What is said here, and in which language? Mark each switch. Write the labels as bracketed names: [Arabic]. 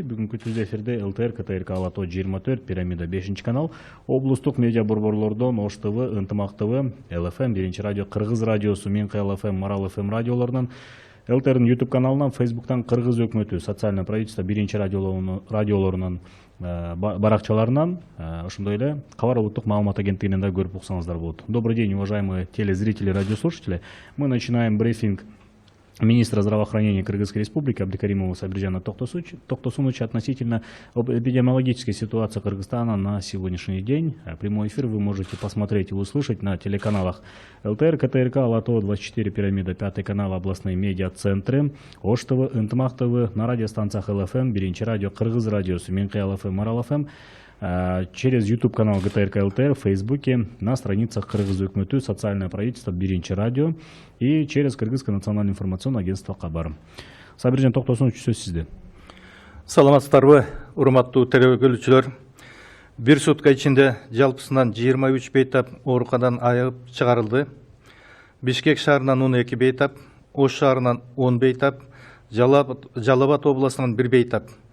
[Kyrgyz] Бүгүнкү түз эфирде ЛТР, КТРК Ала-Тоо 24, Пирамида 5 канал, облустук медиа борборлордон Ош ТВ, Ынтымак ТВ, ЛФМ, Биринчи радио, Кыргыз радиосу, Минкы ЛФМ, Марал ФМ радиолорунан, ЛТРдин YouTube каналынан, Facebooктан Кыргыз өкмөтү, социальное правительство биринчи радиолорунан баракчаларынан, ошондой эле Кабар улуттук маалымат агенттигинен да көрүп уксаңыздар болот. [Russian] Добрый день, уважаемые телезрители, радиослушатели. Мы начинаем брифинг министра здравоохранения Кыргызской Республики Абдикаримова Сабиржана Токтосуновича относительно эпидемиологической ситуации Кыргызстана на сегодняшний день. Прямой эфир вы можете посмотреть и услышать на телеканалах ЛТР, КТРК, Ала-Тоо 24, Пирамида, 5 канал, областные медиа-центры, Ош ТВ, Ынтымак ТВ, на радиостанциях ЛФМ, Биринчи радио, Кыргыз радиосу, Минкы ЛФМ, Марал ФМ, через YouTube канал ГТРК ЛТР, в Фейсбуке, на страницах Кыргыз өкмөтү, социальное правительство, Биринчи радио и через Кыргызское национальное информационное агентство Кабар. [Kyrgyz] Сабиржан Токтосунович, сөз сизде. Саламатсыздарбы, урматтуу телекөрүүчүлөр. Бир сутка ичинде жалпысынан 23 бейтап ооруканадан айыгып чыгарылды. Бишкек шаарынан 12 бейтап, Ош шаарынан 10 бейтап, Жалал Абад областынан 1 бейтап.